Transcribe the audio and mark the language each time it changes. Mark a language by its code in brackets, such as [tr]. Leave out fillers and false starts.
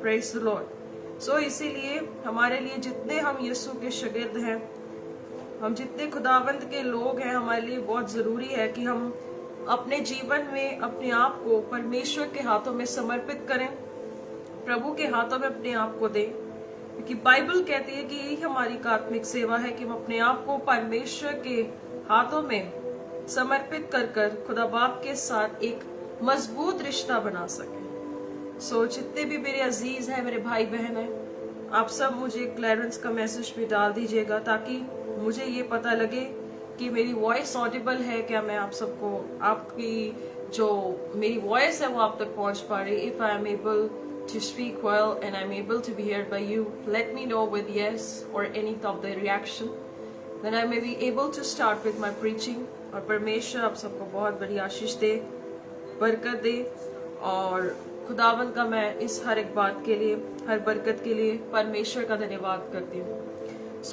[en] Praise the lord. [hi] सो इसीलिए हमारे लिए जितने हम यीशु के शागिर्द हैं, हम जितने खुदावंद के लोग हैं, हमारे लिए बहुत जरूरी है कि हम अपने जीवन में अपने आप को परमेश्वर के हाथों में समर्पित करें, प्रभु के हाथों में अपने आप को दें, क्योंकि बाइबल कहती है कि यही हमारी आत्मिक सेवा है कि हम अपने आप को परमेश्वर के हाथों में समर्पित कर खुदा बाप के साथ एक मजबूत रिश्ता बना सके। सो जितने भी मेरे अजीज हैं, मेरे भाई बहन हैं, आप सब मुझे क्लेरेंस का मैसेज भी डाल दीजिएगा, ताकि मुझे ये पता लगे कि मेरी वॉइस ऑडिबल है क्या, मैं आप सबको आपकी जो मेरी वॉइस है वो आप तक पहुंच पा रही। [en] If I am able to speak well and I'm able to be heard by you, let me know with yes or any of the reaction, then I may be able to start with my preaching. [hi] और परमेश्वर आप सबको बहुत बड़ी आशीष दे, बरकत दे, और खुदावन का मैं इस हर एक बात के लिए, हर बरकत के लिए परमेश्वर का धन्यवाद करती हूँ।